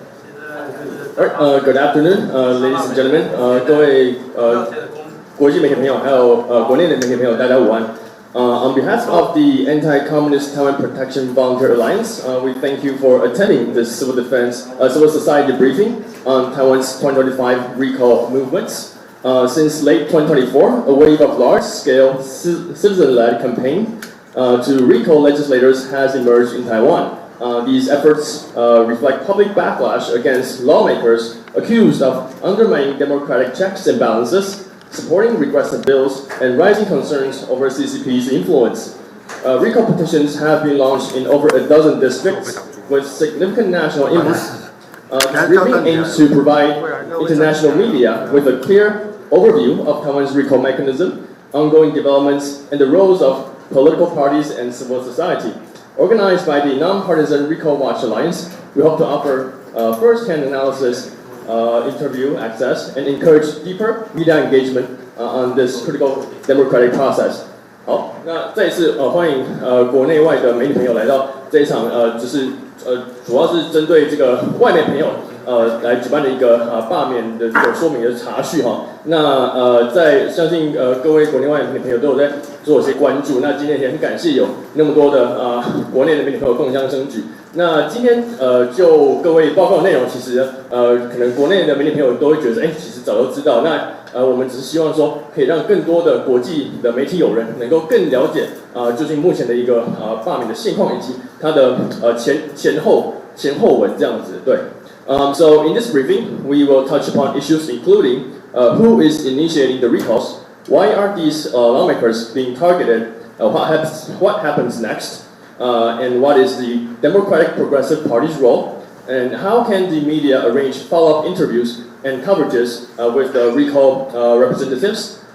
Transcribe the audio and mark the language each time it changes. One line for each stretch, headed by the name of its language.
English: Good afternoon, ladies and gentlemen.
Chinese: 各位国际媒体朋友，还有国内的媒体朋友，大家午安。
English: On behalf of the Anti-Communist Taiwan Protection Volunteer Alliance, we thank you for attending this civil society briefing on Taiwan's 2025 recall movements. Since late 2024, a wave of large-scale citizen-led campaign to recall legislators has emerged in Taiwan. These efforts reflect public backlash against lawmakers accused of undermining democratic checks and balances, supporting regressive bills, and rising concerns over CCP's influence. Recall petitions have been launched in over a dozen districts with significant national impact. This briefing aims to provide international media with a clear overview of Taiwan's recall mechanism, ongoing developments, and the roles of political parties and civil society. Organized by the Nonpartisan Recall Watch Alliance, we hope to offer first-hand analysis, interview access, and encourage deeper media engagement on this critical democratic process.
Chinese: 好，那再一次欢迎国内外的媒体朋友来到这一场主要是针对这个外媒朋友来举办的一个罢免的这个说明的茶叙哈。那在相信各位国内外的媒体朋友都有在做一些关注。那今天也很感谢有那么多的国内的媒体朋友共襄盛举。那今天就各位报告的内容，其实可能国内的媒体朋友都会觉得，其实早都知道。那我们只是希望说，可以让更多的国际的媒体友人能够更了解究竟目前的一个罢免的现况以及它的前后文这样子。对。
English: So in this briefing, we will touch upon issues including who is initiating the recalls, why are these lawmakers being targeted, what happens next, and what is the Democratic Progressive Party's role, And how can the media arrange follow-up interviews and coverages with the recall representatives?